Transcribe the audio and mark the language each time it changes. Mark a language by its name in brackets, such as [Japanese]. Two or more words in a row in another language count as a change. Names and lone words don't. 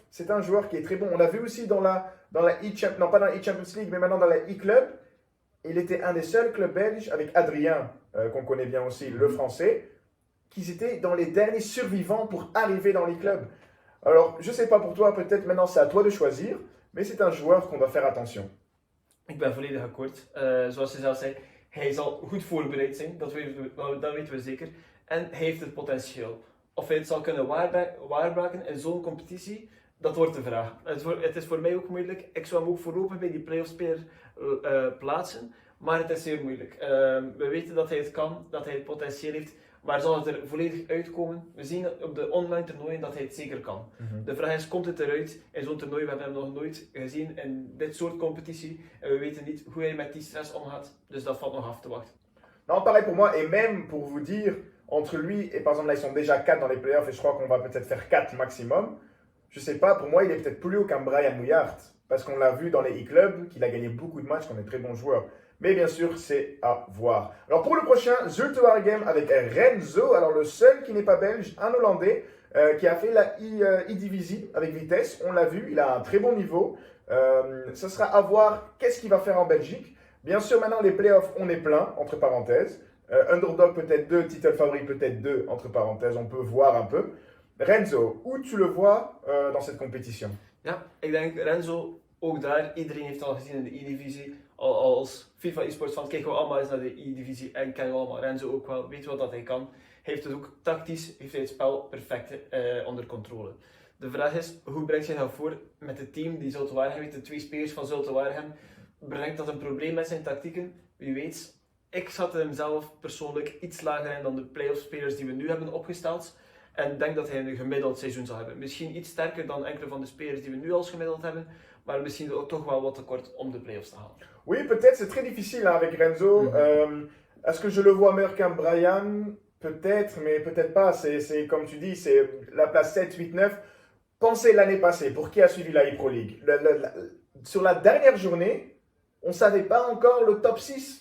[French] C'est un joueur qui est très bon. On l'a vu aussi dans la e-Champions, non pas dans la e-Champions League, mais maintenant dans la e-Club. Il était un des seuls clubs belges, avec Adrien, qu'on connaît bien aussi, le français, qui étaient dans les derniers survivants pour arriver dans les clubs. Alors, je ne sais pas pour toi, peut-être maintenant c'est à toi de choisir, mais c'est un joueur qu'on doit faire attention. [Dutch] Ik ben volledig akkoord. Zoals je zelf zei, hij zal goed voorbereid zijn, dat weten we zeker. En hij heeft het potentieel. Of hij het zal kunnen waarmaken in zo'n competitie, dat wordt de vraag. Het is voor mij ook moeilijk. Ik zou hem ook voorlopig bij die playoff-speler plaatsen, maar het is zeer moeilijk. We weten dat hij het kan, dat hij het potentieel heeft, maar zal het er volledig uitkomen? We zien op de online toernooien dat hij het zeker kan. De vraag is, komt het eruit in zo'n toernooi? We hebben hem nog nooit gezien in dit soort competitie en we weten niet hoe hij met die stress omgaat, dus dat valt nog af te wachten. [French] Non, pareil pour moi, et même pour vous dire, entre lui et par exemple là ils sont déjà 4 dans les playoffs et je crois qu'on va peut-être faire 4 maximum. Je sais pas, pour moi il est peut-être plus haut qu'un Brian Mouillard, parce qu'on l'a vu dans les e-clubs, qu'il a gagné beaucoup de matchs, qu'on est très bons joueurs. Mais bien sûr, c'est à voir. Alors pour le prochain, Zulte Waregem avec Renzo, alors le seul qui n'est pas belge, un Hollandais, qui a fait la e-Divisie avec Vitesse, on l'a vu, il a un très bon niveau. Ce sera à voir qu'est-ce qu'il va faire en Belgique. Bien sûr, maintenant les playoffs, on est plein, entre parenthèses. Underdog peut-être 2, title favori peut-être 2, entre parenthèses, on peut voir un peu. Renzo, où tu le vois dans cette compétition? [Dutch] Ja, ik denk Renzo, ook daar, iedereen heeft al gezien in de e-divisie. Als FIFA eSports fan kijken we allemaal eens naar de e-divisie en kennen we allemaal Renzo ook wel, weten we wat hij kan. Hij heeft het ook tactisch, heeft hij het spel perfect onder controle. De vraag is, hoe brengt hij dat voor met het team die Zulte Waregem heeft, de 2 spelers van Zulte Waregem? Brengt dat een probleem met zijn tactieken? Wie weet. Ik zat hem zelf persoonlijk iets lager in dan de playoff spelers die we nu hebben opgesteld. En denk dat hij een gemiddeld seizoen zal hebben. Misschien iets sterker dan enkele van de spelers die we nu als gemiddeld hebben. Maar misschien ook toch wel wat tekort om de playoffs te halen. [French] Oui, peut-être, c'est très difficile hein, avec Renzo. Est-ce que je le vois meilleur qu'un Brian? Peut-être, mais peut-être pas. C'est comme tu dis, c'est la place 7, 8, 9. Pensez l'année passée, pour qui a suivi la e-Pro League. Sur la dernière journée, on ne savait pas encore le top 6.